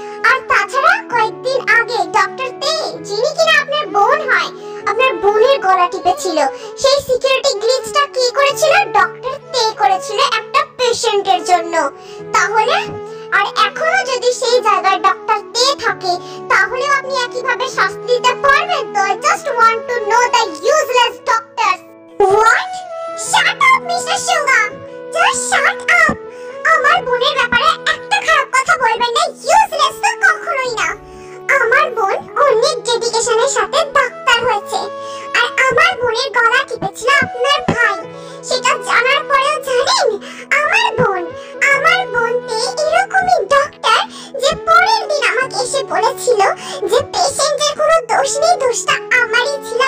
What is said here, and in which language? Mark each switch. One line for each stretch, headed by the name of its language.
Bangla: আর তাছাড়া কয়েকদিন আগে ডক্টর তে, যিনি কিনা আপনার বোন হয়, আপনার বোনের গলা টিপেছিল। সেই সিকিউরিটি গ্লিচটা কি করেছিল? ডক্টর তে করেছিল একটা পেশেন্টের জন্য। তাহলে আর এখনো যদি সেই জায়গায় ডক্টর তে থাকে তাহলেও আপনি একইভাবে শাস্তি দিতে পারবেন তো?
English: I just want to know the useless doctors. What? Shut up, Mr. Suga. Just shut up.
Bangla: আমার বোনের ব্যাপারে একটা খারাপ কথা বলবেন না। ইউজলেস তো কখনোই না। আমার বোন অনেক ডেডিকেশনের সাথে ডাক্তার হয়েছে, আর আমার বোনের গলা টিপেছিল আপনার ভাই। সেটা জানার পরেও জানেন আমার বোন এরকমই ডাক্তার যে পরের দিন আমাকে এসে বলেছিল যে পেশেন্টের কোনো দোষ নেই, দোষটা আমারই ছিল।